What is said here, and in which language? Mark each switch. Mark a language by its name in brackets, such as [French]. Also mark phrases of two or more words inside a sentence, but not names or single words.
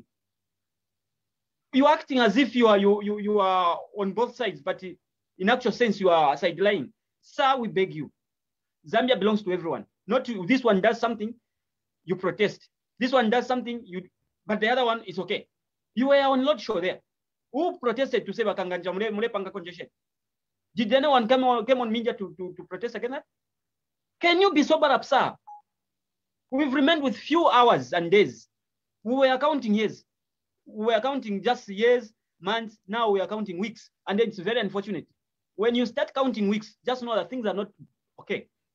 [English] You're acting as if you are on both sides, but in actual sense, you are sideline. Sir, we beg you. Zambia belongs to everyone. Not to, this one does something, you protest. This one does something, but the other one is okay. You were on Roadshow there. Who protested to say Kanganja [Bemba] mule panga [English] congestion? Did anyone came on media to protest against that? Can you be sober up, sir? We've remained with few hours and days. We were counting years. We were counting just years, months. Now we are counting weeks. And then it's very unfortunate. When you start counting weeks, just know that things are not okay.